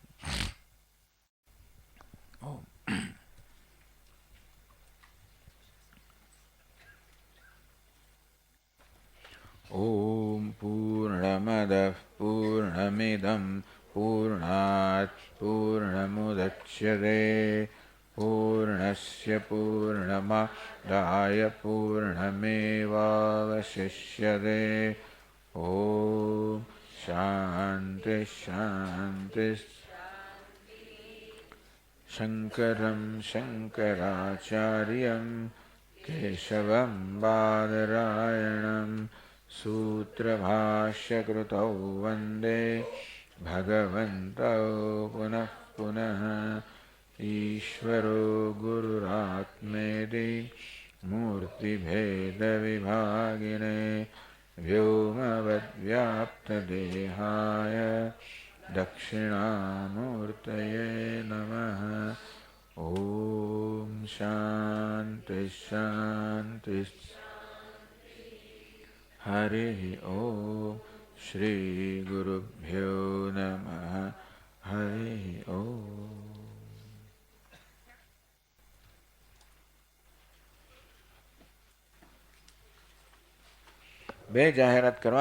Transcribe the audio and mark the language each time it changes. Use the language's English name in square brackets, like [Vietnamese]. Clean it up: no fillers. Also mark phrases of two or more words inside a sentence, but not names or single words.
[Sanskrit] ઓમ પૂર્ણમદ પૂર્ણમિદં પૂર્ણાત પૂર્ણમુદચ્યતે પૂર્ણસ્ય પૂર્ણમાદાય પૂર્ણમેવાવશિષ્યતે. ઓમ શાંતિ શાંતિ. શંકરં શંકરાચાર્યં કેશવં બાદરાયણં सूत्रभाष्यकृतौ वन्दे भगवन्तौ पुनः पुनः. ईश्वरो गुरुरात्मेति मूर्तिभेदविभागिने व्योमवद्व्याप्तदेहाय दक्षिणामूर्तये नमः। ॐ शान्ति शान्ति हरिः ॐ श्रीगुरुभ्यो नमः। हरिः ॐ। [Gujarati] બે જાહેરાત કરવા.